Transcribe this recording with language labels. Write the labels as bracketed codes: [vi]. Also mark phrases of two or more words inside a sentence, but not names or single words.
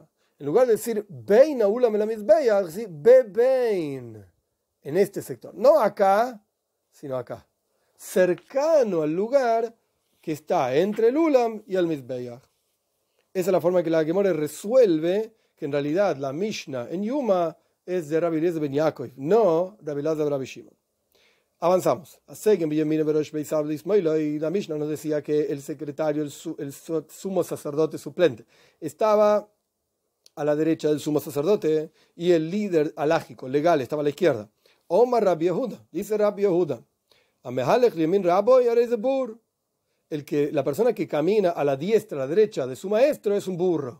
[es] En lugar de decir [he] בין אולם אל מזבח, [es] dice Bebein, en este sector. No acá, sino acá. Cercano al lugar que está entre el Ulam y el Mizbeach. Esa es la forma que la Gemara resuelve que en realidad la Mishnah en Yuma es de Rabbi Eliezer ben Yaakov, no Rabbi Elazar ben Rabbi Shimon. Avanzamos. Y la Mishnah nos decía que el secretario, el sumo sacerdote suplente, estaba a la derecha del sumo sacerdote y el líder alágico, legal, estaba a la izquierda. Omar Rabbi Yehuda, dice Rabbi Yehuda, la persona que camina a la diestra, a la derecha de su maestro es un burro.